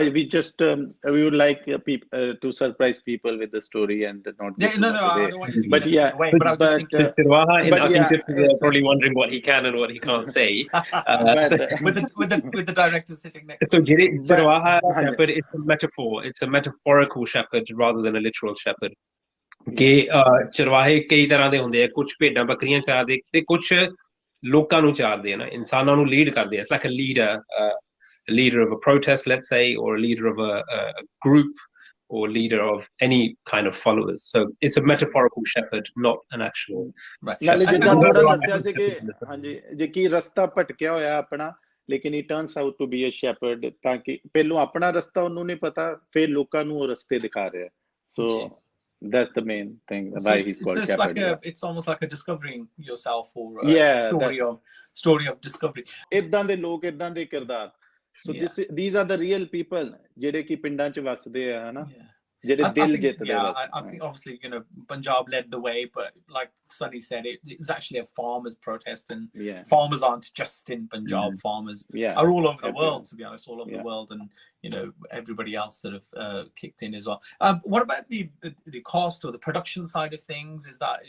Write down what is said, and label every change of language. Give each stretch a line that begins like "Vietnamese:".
English: We would like to surprise people with the story and not give no, I don't want you to give it away, but I was just I think Dips is probably wondering what he can and what he can't say. with the director sitting next so shepherd, it's a metaphor. It's a metaphorical shepherd rather than a literal shepherd.
Punjabi: ਕਿ ਚਰਵਾਹੇ ਕਈ ਤਰ੍ਹਾਂ ਦੇ ਹੁੰਦੇ ਆ, ਕੁਝ ਭੇਡਾਂ ਬੱਕਰੀਆਂ ਚਾਰਦੇ ਤੇ ਕੁਝ ਲੋਕਾਂ ਨੂੰ ਚਾਰਦੇ ਆ ਨਾ, ਇਨਸਾਨਾਂ ਨੂੰ ਲੀਡ ਕਰਦੇ ਆ.
English: It's like a leader of a protest, let's say, or a leader of a group, or leader of any kind of followers. So it's a metaphorical shepherd, not an actual.
Punjabi: ਨਾਲੇ ਜਿੱਦਾਂ ਥੋੜਾ ਦੱਸਿਆ ਸੀ ਕਿ ਹਾਂਜੀ ਜੇ ਕੀ ਰਸਤਾ ਭਟਕਿਆ ਹੋਇਆ ਆਪਣਾ, ਲੇਕਿਨ
English: he turns out to be a shepherd,
Punjabi: ਤਾਂ ਕਿ ਪਹਿਲੋਂ ਆਪਣਾ ਰਸਤਾ ਉਹਨੂੰ ਨਹੀਂ ਪਤਾ, ਫਿਰ ਲੋਕਾਂ ਨੂੰ ਉਹ ਰਸਤੇ ਦਿਖਾ ਰਿਹਾ.
English: So that's the main thing why he's called Sheppard. It's almost like a discovering yourself, or a story of discovery.
Punjabi: ਇਦਾਂ ਦੇ ਲੋਕ, ਇਦਾਂ ਦੇ ਕਿਰਦਾਰ.
English: So these are the real people
Punjabi: ਜਿਹੜੇ ਕਿ ਪਿੰਡਾਂ 'ਚ ਵਸਦੇ ਆ, ਹਨਾ, ਜਿਹੜੇ ਦਿਲ ਜਿੱਤਦੇ ਆ.
English: I think obviously Punjab led the way, but like Sunny said, it's actually a farmers' protest, and farmers aren't just in Punjab. Farmers are all over the world, to be honest, all over the world, and everybody else sort of kicked in as well. What about the cost or the production side of things?